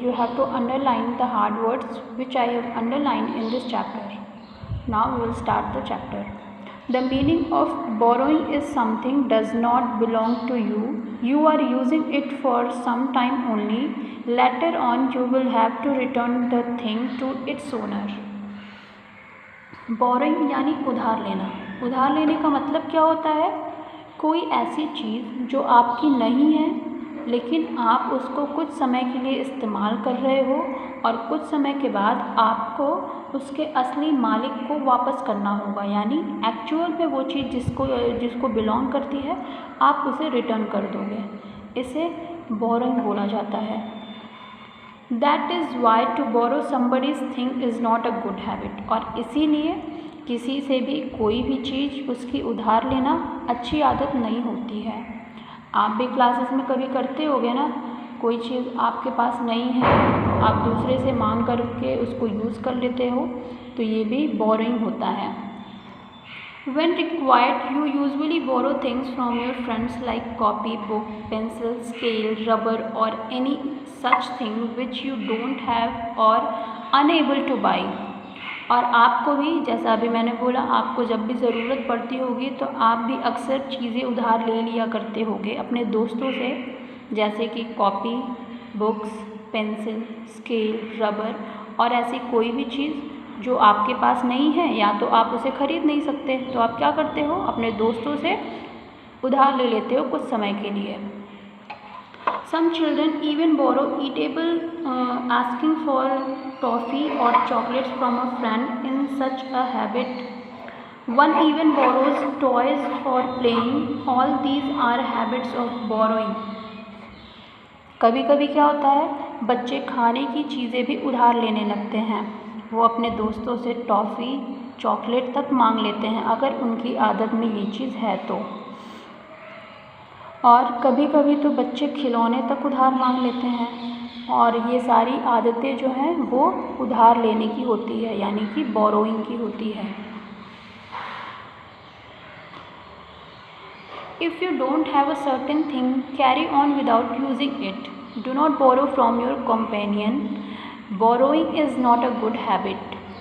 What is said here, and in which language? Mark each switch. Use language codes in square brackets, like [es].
[en] You have to underline the hard words which I have underlined in this chapter. Now we will start the chapter. The meaning of borrowing is something does not belong to you. You are using it for some time only. Later on you will have to return the thing to its owner. [hi] Borrowing यानी उधार लेना. उधार लेने का मतलब क्या होता है? कोई ऐसी चीज़ जो आपकी नहीं है लेकिन आप उसको कुछ समय के लिए इस्तेमाल कर रहे हो और कुछ समय के बाद आपको उसके असली मालिक को वापस करना होगा, यानी एक्चुअल में वो चीज़ जिसको बिलोंग करती है आप उसे रिटर्न कर दोगे. इसे बोरोइंग बोला जाता है. [en] That is why to borrow somebody's thing is not a good habit. [hi] और इसीलिए किसी से भी कोई भी चीज़ उसकी उधार लेना अच्छी आदत नहीं होती है. आप भी क्लासेस में कभी करते होगे ना, कोई चीज़ आपके पास नहीं है आप दूसरे से मांग करके उसको यूज़ कर लेते हो, तो ये भी बोरोइंग होता है. [en] When required, you usually borrow things from your friends like copy, book, pencil, scale, rubber or any such thing which you don't have or unable to buy. [hi] और आपको भी, जैसा अभी मैंने बोला, आपको जब भी ज़रूरत पड़ती होगी तो आप भी अक्सर चीज़ें उधार ले लिया करते होगे अपने दोस्तों से, जैसे कि copy, books, pencil, scale, rubber और ऐसी कोई भी चीज़ जो आपके पास नहीं है या तो आप उसे ख़रीद नहीं सकते, तो आप क्या करते हो, अपने दोस्तों से उधार ले लेते हो कुछ समय के लिए. [en] Some children even borrow eatable, asking for toffee or chocolates from a friend in such a habit. One even borrows toys for playing. All these are habits of borrowing. [hi] कभी कभी क्या होता है, बच्चे खाने की चीज़ें भी उधार लेने लगते हैं. वो अपने दोस्तों से टॉफ़ी, चॉकलेट तक मांग लेते हैं अगर उनकी आदत में ये चीज़ है तो. और कभी कभी तो बच्चे खिलौने तक उधार मांग लेते हैं. और ये सारी आदतें जो हैं वो उधार लेने की होती है, यानी कि बोरोइंग की होती है. [en] If you don't have a certain thing, carry on without using it. Do not borrow from your companion. Borrowing is not a good habit.